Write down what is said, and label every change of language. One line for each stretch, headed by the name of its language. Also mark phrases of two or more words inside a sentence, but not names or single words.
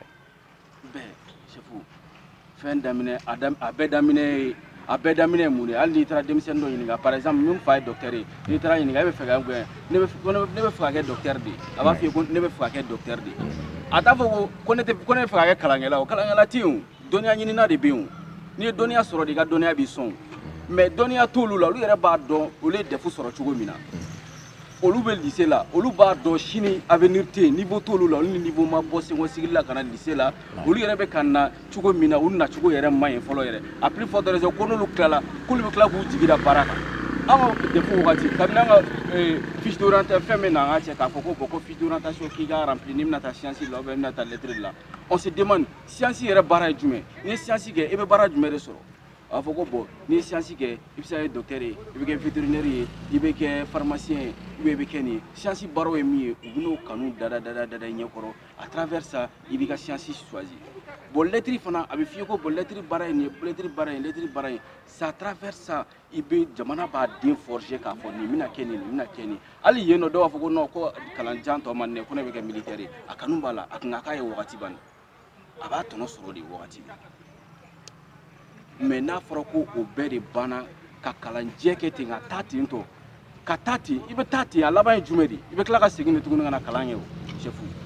Bambara: bɛɛ sefu fɛn daminɛ a bɛɛ daminɛ ye mun de ye hali n'i taara denmisɛnnin dɔ ɲininka
French: par exemple
Bambara: min fa ye docteur ye n'i taara ɲininka e bɛ fɛ ka kɛ ne bɛ fɛ ka kɛ docteur de ye a b'a fɔ ye ko ne bɛ fɛ ka kɛ docteur de ye a t'a fɔ ko ne bɛ fɛ ka kɛ kalankɛla o kalankɛla tɛ yen o dɔnniya ɲinina de bɛ yen o n'i ye dɔnniya sɔrɔ de i ka dɔnniya b'i sɔn mais dɔnniya t'olu la olu yɛrɛ b'a dɔn olu ye defu sɔrɔ cogo min na olu bɛ lycée la olu b'a dɔn sini avenir tɛ yen niveau t'olu la olu ni niveau ma bɔ Seko sigili la ka na lycée la olu yɛrɛ bɛ ka na cogo min na u na cogo yɛrɛ ma ɲi fɔlɔ yɛrɛ
French: a plus forte raison
Bambara: ko n'olu tilala k'olu bɛ tila k'u jigi da baara kan an ka defu wagati kabini an ka
French: fiche d'orientation
Bambara: fɛn bɛ na an ka cɛ k'a fɔ ko bon ko
French: fiche d'orientation
Bambara: k'i ka remplir n'i bɛna taa science la
French: ou bien
Bambara: i bɛna taa lettre la on
French: se demande
Bambara: science yɛrɛ baara ye jumɛn n'i ye science kɛ i bɛ baara jumɛn de sɔrɔ a fɔ ko bon n'i ye science kɛ i bɛ se ka kɛ docteur ye i bɛ kɛ vétérinaire ye i bɛ kɛ pharmacien ye
French: ou bien
Bambara: i bɛ kɛ nin ye science baaraw ye min ye u bɛ n'o kanu dada i ɲɛkɔrɔ
French: à travers ça
Bambara: i b'i ka science choisir bon lettre fana a bɛ f'i ye ko bon lettre baara ye nin ye lettre baara ye
French: c'est à travers ça
Bambara: i bɛ jamana b'a den forger k'a fɔ nin bɛna kɛ nin nin bɛna kɛ nin hali yen nɔ dɔw b'a fɔ ko non ko kalanjan tɔ man di ne ko ne bɛ kɛ militaire ye a kanu b'a la a kun ka k'a ye wagati banni a b'a tɔnɔ sɔrɔ de wagati bɛɛ. mais n'a fɔra ko o bɛɛ de banna ka kalanjɛ kɛ ten ka taa ten tɔ ka taa ten i bɛ taa ten a laban ye jumɛn de i bɛ tila ka segin de tuguni ka na kalan kɛ o chef